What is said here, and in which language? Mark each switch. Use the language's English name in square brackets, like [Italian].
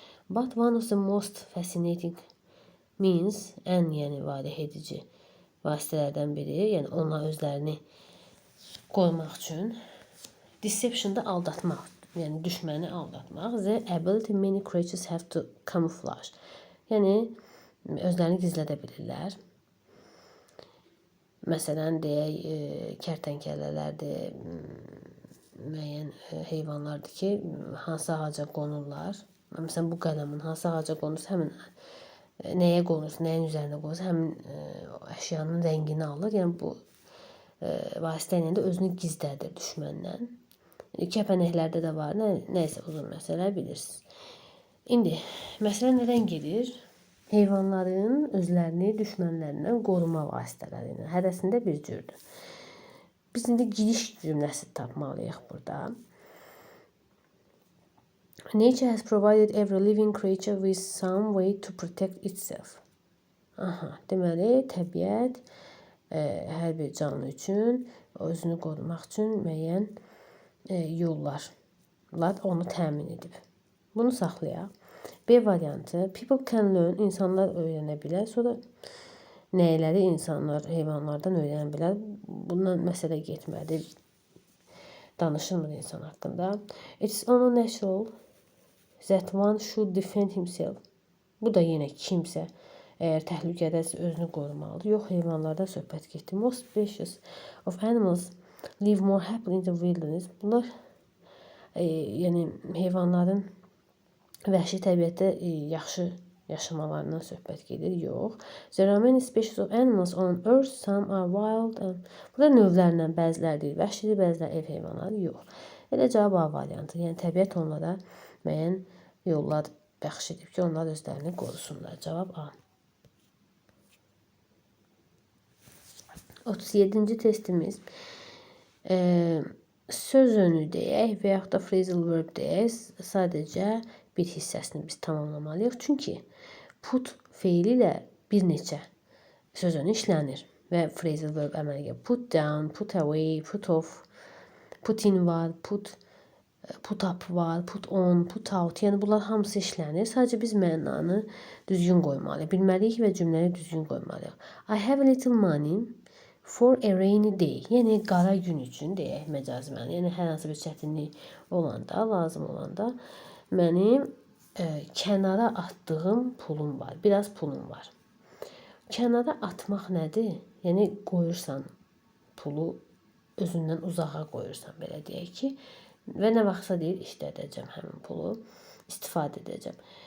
[English] But one of the most fascinating means, [Azerbaijani] ən yəni valeh edici vasitələrdən biri, yəni onlar özlərini qorumaq üçün, deception da aldatmaq, yəni düşməni aldatmaq. [English] The ability many creatures have to camouflage. [Azerbaijani] Yəni özlərini gizlədə bilirlər. Məsələn, deyək, kərtənkələlərdir, müəyyən heyvanlardır ki, hansı ağaca qonurlar. Məsələn, bu qələmin hansı ağaca qonursa, həmin nəyə qonursa, nəyin üzərində qonursa, həmin əşyanın rəngini alır. Yəni, bu vasitə ilə də özünü gizlədir düşməndən. Kəpənəklərdə də var, nəysə uzun məsələ bilirsiniz. İndi, məsələ nədən gedir? Heyvanların özlərini düşmənlərindən qoruma vasitələri ilə. Hərəsində bir cürdür. Biz indi giriş cümləsi tapmalıyıq burada. [English] Nature has provided every living creature with some way to protect itself. [Azerbaijani] Aha, deməli, təbiət hər bir canlı üçün, özünü qorumaq üçün müəyyən yollar onu təmin edib. Bunu saxlayaq. B variantı, [English] people can learn, [Azerbaijani] insanlar öyrənə bilər. Sonra nəyləri insanlar heyvanlardan öyrənə bilər. Bundan məsələ getmədi. Danışılmır insan haqqında. [English] It is only natural that one should defend himself. [Azerbaijani] Bu da yenə kimsə əgər təhlükədəsə özünü qorumalıdır. Yox, heyvanlardan söhbət getdi. [English] Most species of animals Live more happily in the wilderness. [Azerbaijani] Bunlar yəni heyvanların vəhşi təbiətdə yaxşı yaşamalarından söhbət gedir. Yox. [English] There are many species of animals on earth. Some are wild. [Azerbaijani] Burada növlərlə bəziləri deyil, vəhşidir, bəziləri ev heyvanları. Yox. Elə cavab A variantı. Yəni təbiət onlara müəyyən yollar bəxş edib ki, onlar özlərini qorusunlar. Cavab A. 37-ci testimiz. Söz önü deyək və yaxud da phrasal verb deyək, sadəcə bir hissəsini biz tamamlamalıyıq. Çünki put feili ilə bir neçə söz önü işlənir və phrasal verb əmələ gəlir. Put down, put away, put off, put in var, put up var, put on, put out. Yəni bunlar hamısı işlənir. Sadəcə biz mənanı düzgün qoymalıyıq. Bilməliyik və cümləni düzgün qoymalıyıq. [English] I have a little money for a rainy day. [Azerbaijani] Yəni qara gün üçün deyək məcazi məna. Yəni hər hansı bir çətinlik olanda, lazım olanda mənim kənara atdığım pulum var. Biraz pulum var. Kənara atmaq nədir? Yəni qoyursan pulu özündən uzağa qoyursan, belə deyək ki, və nə vaxtsa deyir işlədəcəm həmin pulu, istifadə edəcəm.